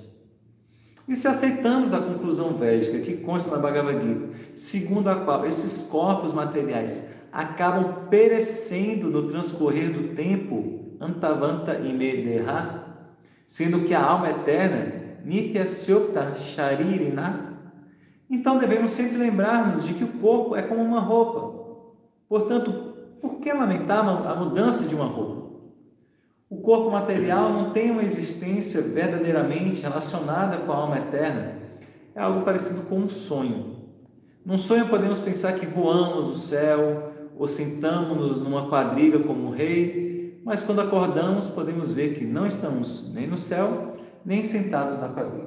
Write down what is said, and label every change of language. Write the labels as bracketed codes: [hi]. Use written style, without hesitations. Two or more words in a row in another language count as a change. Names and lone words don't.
[pt] E se aceitamos a conclusão védica que consta na Bhagavad Gita, segundo a qual esses corpos materiais acabam perecendo no transcorrer do tempo, [sa] अन्तवन्त इमेदेह, [pt] sendo que a alma eterna, [sa] नित्य स्युक्त शरीरिन, [pt] então devemos sempre lembrar-nos de que o corpo é como uma roupa. Portanto, por que lamentar a mudança de uma roupa? O corpo material não tem uma existência verdadeiramente relacionada com a alma eterna. É algo parecido com um sonho. Num sonho podemos pensar que voamos no céu, ou sentamos-nos numa quadriga como um rei, mas quando acordamos podemos ver que não estamos nem no céu, nem sentados na quadriga.